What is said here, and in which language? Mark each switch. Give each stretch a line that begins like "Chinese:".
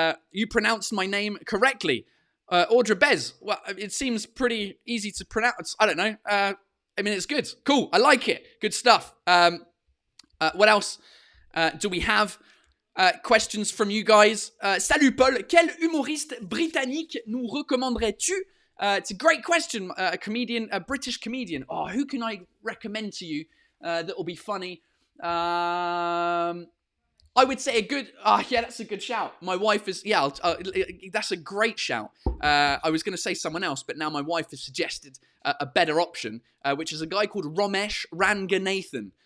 English: You pronounced my name correctly. Audra Bez. Well, it seems pretty easy to pronounce. I don't know. I mean, it's good. Cool. I like it. Good stuff. What else do we have? Questions from you guys.
French: Salut Paul. Quel humoriste britannique nous recommanderais-tu?
English: It's a great question. A comedian, a British comedian. Oh, who can I recommend to you that will be funny? I would say a good. Yeah, that's a good shout. My wife is. Yeah, that's a great shout. I was going to say someone else, but now my wife has suggested a better option, which is a guy called Romesh Ranganathan.